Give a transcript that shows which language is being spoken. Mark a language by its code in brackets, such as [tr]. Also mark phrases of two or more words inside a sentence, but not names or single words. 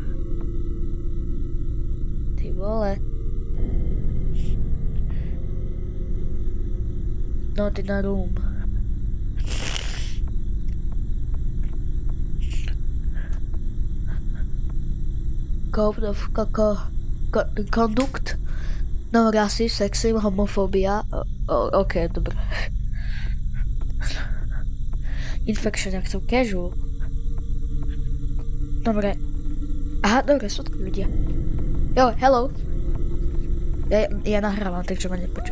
[sk] Ty vole. [en] Not in a room. Code of conduct. No racism, sexism, [sk] homofobia. Ok, dobre. Infection, jak som casual. Dobre. Aha, dobre, sú tu ľudia. Jo, hello. Ja nahrávam, takže ma nepočuť.